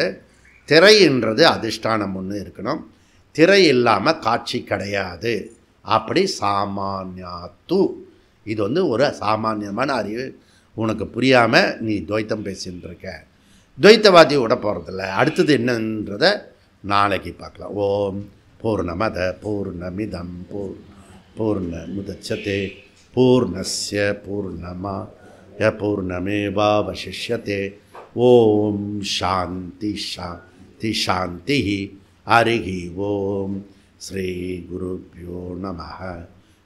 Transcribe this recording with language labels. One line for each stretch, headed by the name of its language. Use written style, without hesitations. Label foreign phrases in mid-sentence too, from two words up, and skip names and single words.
Tamil: திரைன்றது அதிஷ்டானம் ஒன்று இருக்கணும், திரை இல்லாமல் காட்சி கிடையாது. அப்படி சாமான்யாத்து. இது வந்து ஒரு சாமானியமான அறிவு. உனக்கு புரியாமல் நீ துவைத்தம் பேசின்னு இருக்க. துவைத்தவாதி விட போகிறதில்ல. அடுத்தது என்னன்றதை நாளைக்கு பார்க்கலாம்.
Sanskrit: ओम् पूर्णमदः पूर्णमिदम् पूर्णमुदच्यते पूर्णस्य पूर्णमादाय पूर्णमेवावशिष्यते. ओम् शान्तिः शान्तिः शान्तिः. हरिः ओम्। श्री गुरुभ्यो नमः.